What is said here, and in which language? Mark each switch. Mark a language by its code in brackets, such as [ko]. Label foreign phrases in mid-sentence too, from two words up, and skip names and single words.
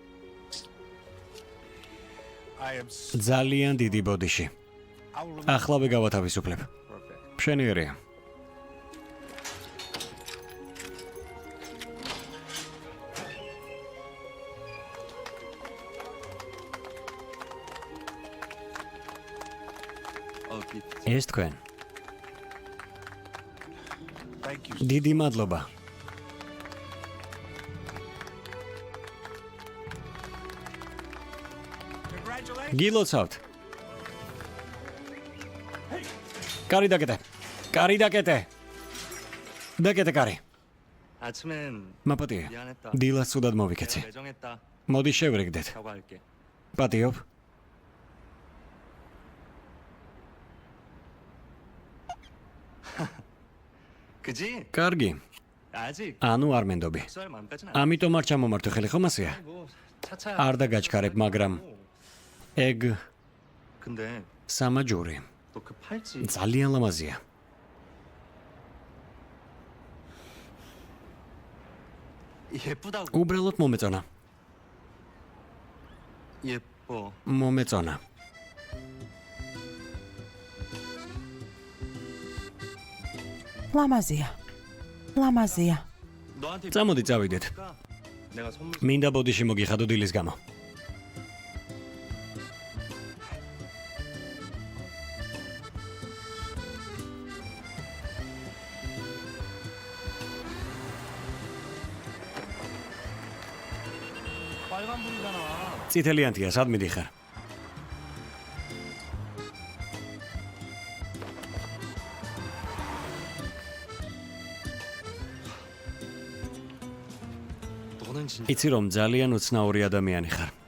[en] I am [ka] ძალიან დიდი ბოდიში. [en] I will [ka] ახლავე გავათავისუფლებ. [en] perfect. [ka] მშვენიერია. [en] Oh, bit. [ka] ეს თქვენ. [en] thank you. [ka] დიდი მადლობა. [en] Congratulations. [ka] გილოცავთ. კარი დაკეტე. კარი დაკეტე. დაკეტე კარი. [ko] 아침엔 [ka] მაპატიე. [ko] 미안했다. [ka] დილას სუდად მოვიქეცი. [ko] 내가 매정했다. [ka] მოდი შევრიგდეთ. [ko] 사과할게. [ka] პატიობ. [ko] 그지? [ka] კარგი. [ko] 아직 [ka] ანუ არ მენდობი. [ko] 쌀 마음까지는 안. [ka] ამიტომ არ ჩამომართო ხელი ხომ ასეა? [ko] 뭐 차차. [ka] არ დაგაჩქარებ, მაგრამ ეგ [ko] 근데 [ka] სამაჯური [ko] 너 그 팔찌 [ka] ძალიან ლამაზია. [ko] 예쁘다고. [ka] უბრალოდ მომეწონა. [ko] 예뻐. [ka] მომეწონა. ლამაზია. ლამაზია. [ko] 너한테 [ka] წამოდი წავიდეთ. [ko] 내가 선물 [ka] მინდა ბოდიში მოგიხადო დილის გამო. [ko] 빨간불이잖아. [ka] წითელიანთია, სად მიდიხარ? [ko] 너는 진짜 [ka] იცი რომ ძალიან უცნაური ადამიანი ხარ.